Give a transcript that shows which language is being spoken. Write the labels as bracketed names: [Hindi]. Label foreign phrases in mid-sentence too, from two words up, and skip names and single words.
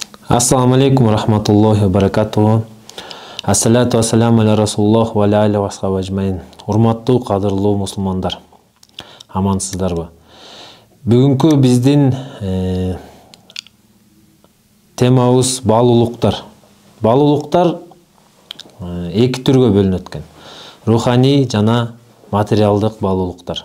[Arabic] السلام عليكم رحمة الله بركاته. الصلاة والسلام على رسول الله وعلى عليه وأصحابه أجمعين. [Kyrgyz] Урматтуу, кадырлуу мусулмандар. Амансыздарбы? Бүгүнкү биздин темабыз баалуулуктар. Баалуулуктар эки түргө бөлүнөт экен. Руханий жана материалдык баалуулуктар.